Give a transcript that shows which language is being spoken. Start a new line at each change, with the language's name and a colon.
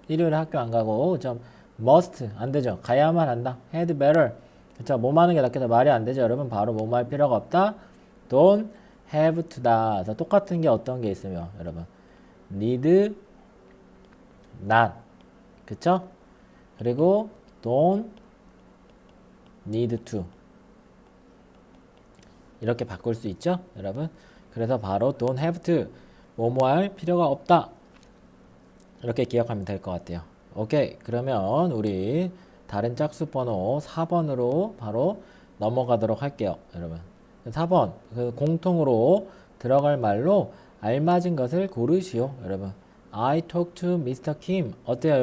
Korean: 일요일에 학교 안 가고 좀 must 안 되죠. 가야만 한다. had better. 그쵸? 뭐뭐 하는 게 낫겠다. 말이 안 되죠. 여러분 바로 뭐뭐 할 필요가 없다.
English: don't have to다.
Korean: 그래서 똑같은 게 어떤 게 있으며 여러분 need not. 그쵸? 그리고
English: don't need to.
Korean: 이렇게 바꿀 수 있죠? 여러분. 그래서 바로
English: don't have to.
Korean: 뭐뭐 할 필요가 없다. 이렇게 기억하면 될 것 같아요. 오케이. 그러면 우리 다른 짝수 번호 4번으로 바로 넘어가도록 할게요. 여러분. 4번. 그 공통으로 들어갈 말로 알맞은 것을 고르시오. 여러분.
English: I talk to Mr. Kim.
Korean: 어때요?